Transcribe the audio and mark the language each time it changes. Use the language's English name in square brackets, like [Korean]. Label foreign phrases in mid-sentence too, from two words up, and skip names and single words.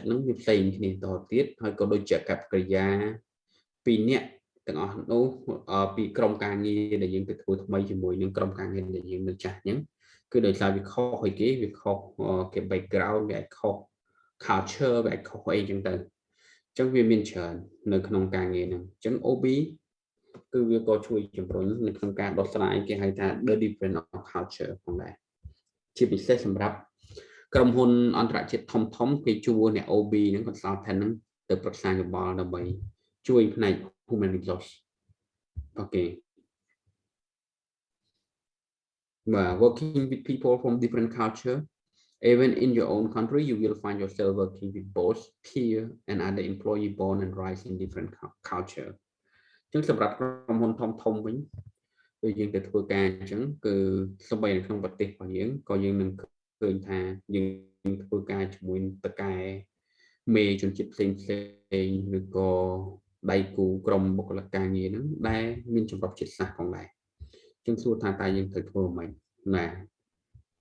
[Khmer] ហ្នឹងវាផ្សេងគ្នាតទៀតហើយក៏ដូចជាកប្បកិរិយាពីរនាក់ទាំងអស់នោះពីក្រុមការងារដែលយើងទៅធ្វើថ្មីជាមួយនឹងក្រុម ការងារដែលយើងនៅចាស់អញ្ចឹងគឺដោយសារវាខុសឲ្យគេវាខុសគេ background វាខុស culture វាខុសអីអញ្ចឹងទៅអញ្ចឹងវាមានច្រើននៅក្នុងការងារហ្នឹងអញ្ចឹង OB គឺវាក៏ជួយជំរុញនៅក្នុងការដោះស្រាយគេហៅថា [English] the difference of culture [Khmer] ផងដែរជាពិសេសសម្រាប់ក្រុមហ៊ុនអន្តរជាតិធំគេជួលអ្នក OB ហ្នឹង consultant ហ្នឹងទៅប្រឹក្សាយោបល់ដើម្បីជួយផ្នែក [English] human resource [Khmer] អូខេ [English] working with people from different culture even in your own country you will find yourself working with both peer and other employee born and raised in different culture [Khmer] អញ្ចឹងសម្រាប់ក្រុមហ៊ុនធំវិញដូចយើងទៅធ្វើការអញ្ចឹងគឺសូម្បីនៅក្នុងប្រទេសរបស់យើងក៏យើងនឹងឃើញថាយើងធ្វើការជាមួយតកែមេជនជាតិផ្សេងឬក៏ដៃគូក្រុមបុគ្គលិកការងារហ្នឹងដែលមានចម្រុះជាតិសាសន៍ផងដែរអញ្ចឹងសួរថាតើយើងត្រូវធ្វើមិនណា